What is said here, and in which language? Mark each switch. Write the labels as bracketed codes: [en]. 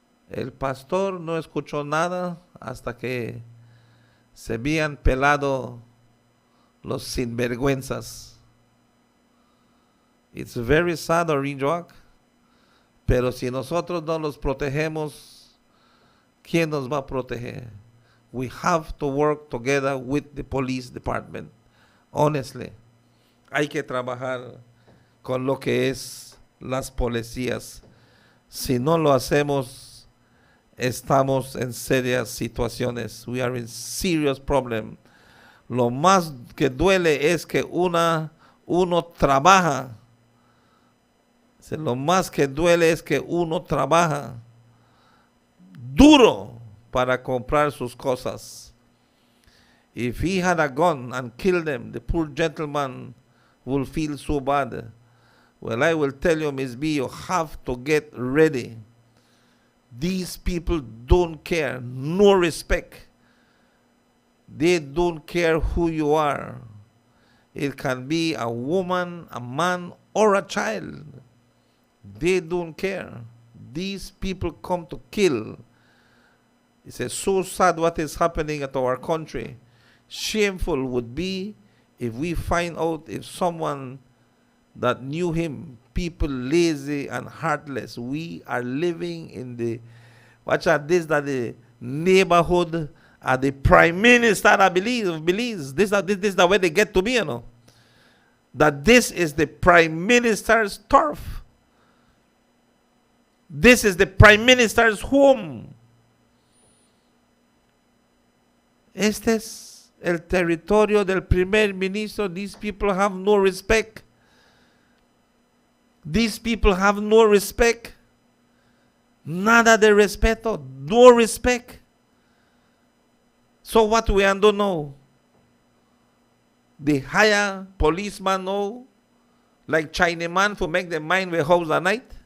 [es] El pastor no escuchó nada hasta que se habían pelado los sinvergüenzas. [en] It's very sad, [es] Orange Walk, pero si nosotros no los protegemos, ¿quién nos va a proteger? [en] We have to work together with the police department. [es] Honestly, hay que trabajar con lo que es las policías. Si no lo hacemos, estamos en serias situaciones. [en] We are in serious problem. [es] Lo más que duele es que uno trabaja. Lo más que duele es que uno trabaja duro para comprar sus cosas. [en] If he had a gun and killed them, the poor gentleman will feel so bad. Well, I will tell you, Miss B, you have to get ready. These people don't care, no respect. They don't care who you are. It can be a woman, a man, or a child. They don't care. These people come to kill. It's so sad what is happening at our country. Shameful would be if we find out if someone that knew him, people lazy and heartless. We are living in the, watch out this, that the neighborhood of the prime minister of Belize. This is the way they get to me, you know. That this is the prime minister's turf. This is the prime minister's home. [es] Este es el territorio del primer ministro. [en] These people have no respect. These people have no respect. [es] Nada de respeto. [en] No respect. So what we do now? They hire policeman now, like Chinaman, to make them mind their house at night?